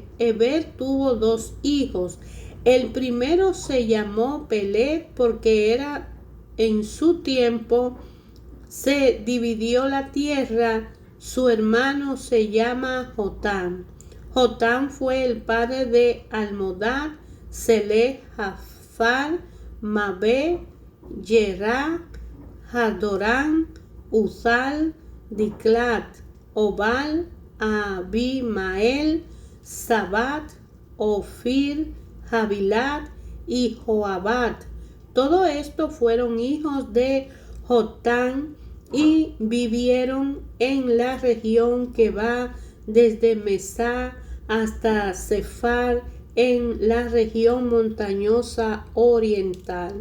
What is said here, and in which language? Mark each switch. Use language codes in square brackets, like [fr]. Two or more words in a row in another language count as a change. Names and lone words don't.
[es] Eber tuvo dos hijos. El primero se llamó Peleg porque era en su tiempo se dividió la tierra. Su hermano se llama Jotam. Jotam fue el padre de Almodad, Seleh, Jafar, Mabé, Yerá, Hadorán, Uzal, Diklat, Obal, Abimael, Sabat, Ofir, Javilat y Joabat. Todo esto fueron hijos de Jotam y vivieron en la región que va desde Mesá hasta Sefar en la región montañosa oriental.